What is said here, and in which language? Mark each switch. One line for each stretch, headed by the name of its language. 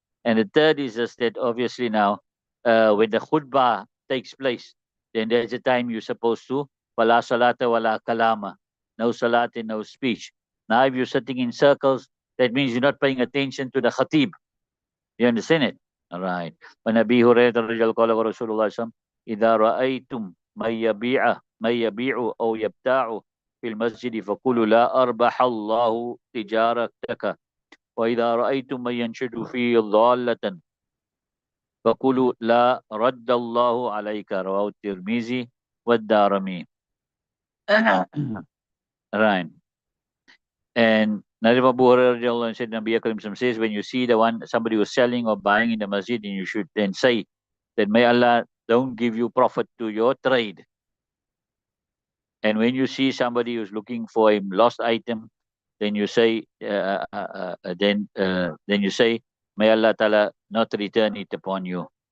English: And the third is just that obviously now, when the khutbah takes place, then there's a time you're supposed to
Arabic: wala salata wala kalama,
English: no salat and no speech. Now if you're sitting in circles, that means you're not paying attention to the khatib. You understand it? All right.
Arabic: When Abi Hurairah radiallahu anhu qala Rasulullah sallallahu alaihi wasallam, إذا رأيتم من يبيع أو يبتاع في المسجد فقولوا لا أربح الله تجارتك، وإذا رأيتم من ينشد فيه ضالة فقولوا لا رد الله عليك، رواه الترمذي والدارمي.
English: Right. And Nabi Abu Hurairah said, Nabi Karim says, when you see somebody who's selling or buying in the masjid, and you should then say that may Allah don't give you profit to your trade. And when you see somebody who's looking for a lost item, then you say, then you say, may Allah Ta'ala not return it upon you.